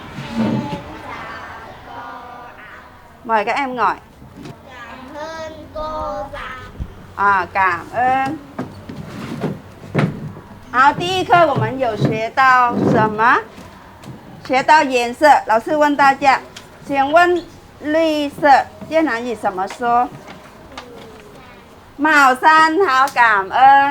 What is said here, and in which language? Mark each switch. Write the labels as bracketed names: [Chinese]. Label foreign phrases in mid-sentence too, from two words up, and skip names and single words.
[Vietnamese] Mời các em ngồi. Cảm ơn cô giáo. Cảm ơn. [Chinese] 好，第一课我们有学到什么？学到颜色。老师问大家，请问绿色越南语怎么说？帽衫。好，感恩。